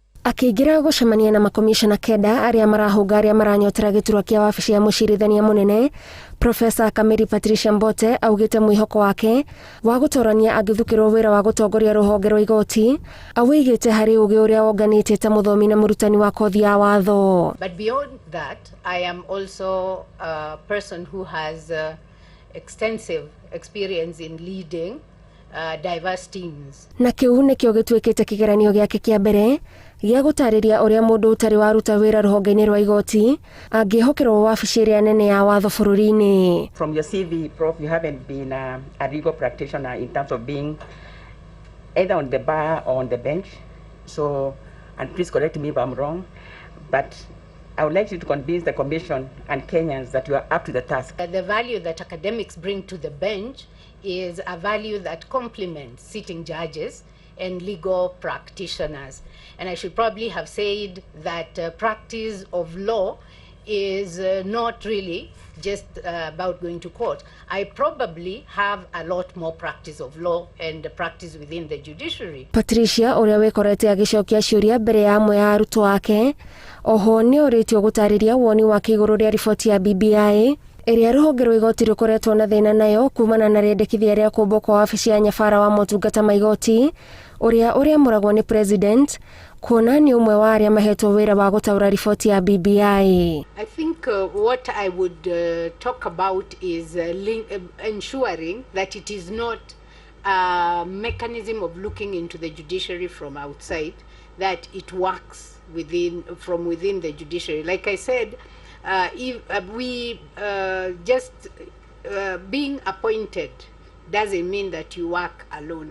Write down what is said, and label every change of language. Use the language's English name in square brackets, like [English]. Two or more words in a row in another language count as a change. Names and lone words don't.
[Kikuyu] Akĩingĩra gũcemania na makomishona kenda arĩa marahũnga arĩa maranyotera gĩturwa kĩa wabici ya mũcirithania mũnene, Prof Patricia Mbote augĩte mwĩhoko wake wa gũtorania angĩthukĩrwo wĩra wa gũtongoria rũhonge rwa igoti awĩigĩte harĩ ũgĩ ũrĩa wonganĩtie ta mũthomi na mũrutani wa kothi ya watho. [English] But beyond that, I am also a person who has extensive experience in leading diverse teams. [Kikuyu] Na kĩu nĩkĩo gĩtuĩkĩte kĩgeranio gĩake kĩa mbere gĩa gũtarĩria ũrĩa mũndũ ũtarĩ waruta wĩra rũhonge-inĩ rwa igoti angĩhokerwo wabici ĩrĩa nene ya watho bũrũri-inĩ. [English] From your CV, Prof, you haven't been a legal practitioner in terms of being either on the bar or on the bench. So, and please correct me if I'm wrong, but I would like you to convince the Commission and Kenyans that you are up to the task. The value that academics bring to the bench is a value that complements sitting judges and legal practitioners. And I should probably have said that practice of law is not really just about going to court. I probably have a lot more practice of law and practice within the judiciary. [Kikuyu] Patricia, ũrĩa wĩkorete agĩcokia ciũria mbere ya amwe ya arutwo ake, oho nĩ orĩtio gũtarĩria woni wake igũrũ rĩa riboti ya BBI ĩrĩa rũhonge rwa igoti rũkoretwo na thĩna nayo kumana na rĩendekithia rĩa kũmbwo kwa wabici ya nyabara wa motungata ma igoti ũrĩa mũragwo nĩ president, kuona nĩ ũmwe wa arĩa mahetwo wĩra wa gũtaũra riboti ya BBI. [English] I think what I would talk about is ensuring that it is not a mechanism of looking into the judiciary from outside, that it works from within the judiciary. Like I said, if we just being appointed doesn't mean that you work alone.